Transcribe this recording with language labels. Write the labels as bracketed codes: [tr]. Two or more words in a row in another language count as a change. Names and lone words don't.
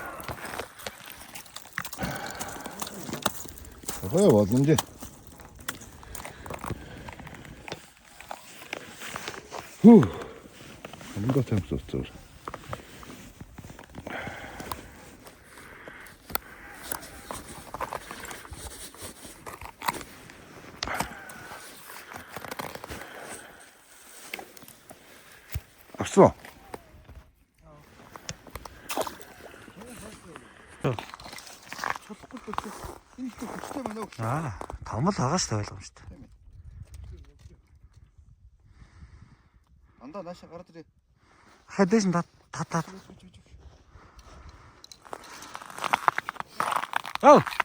[ru] Ой, вот он где. Фу. [ko] 뭔가 재밌었어. 없어. [mn] Аа, томол байгаа шүү дээ ойлгомжтой. Андаа наашаа гараад ирээ. Хадээс нь татаад. Аа.